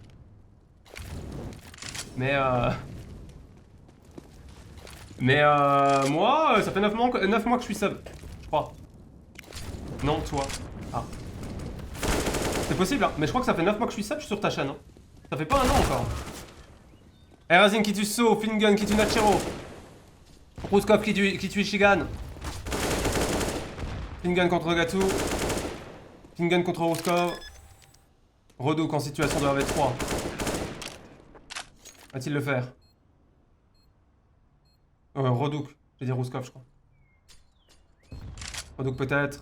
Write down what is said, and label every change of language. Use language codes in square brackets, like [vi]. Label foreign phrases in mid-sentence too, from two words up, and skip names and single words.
[fr] Mais moi, ça fait 9 mois que je suis sub. Je crois. Non, toi. Ah. C'est possible, hein. Mais je crois que ça fait 9 mois que je suis sub, je suis sur ta chaîne. Hein. Ça fait pas 1 an encore. Erazin qui tue So, Fingun qui tue Nachiro. Ruskov qui tue Ishigan. Fingun contre Gatu. Fingun contre Ruskov. Redouk en situation de 1v3. Va-t-il le faire? Redouk. J'ai dit Ruskov, je crois. Redouk peut-être.